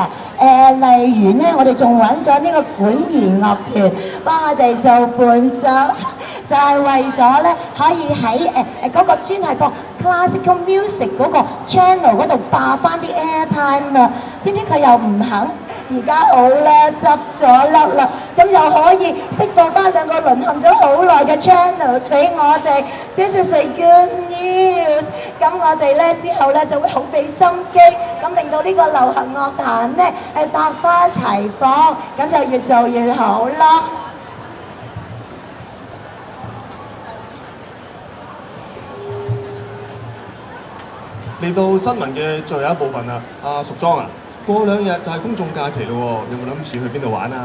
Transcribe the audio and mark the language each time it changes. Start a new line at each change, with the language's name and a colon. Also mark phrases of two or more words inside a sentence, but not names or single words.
Cantonese: 例如咧，我哋仲揾咗呢個管弦樂團幫我哋做伴奏，就係為咗咧可以喺嗰個專係播
English: classical music
Cantonese: 嗰個 channel 嗰度霸翻啲 airtime 啊！點知佢又唔肯。而家好啦，執咗笠啦，咁又可以釋放翻兩個淪陷咗好耐嘅 channel 俾我哋。
English: This is a good news。
Cantonese: 咁我哋咧之後咧就會好俾心機，咁令到呢個流行樂壇咧百花齊放，咁就越做越好咯。嚟到新聞嘅最後一部分啊，阿淑莊啊，過兩日就係公眾假期咯喎，有冇諗住去邊度玩啊？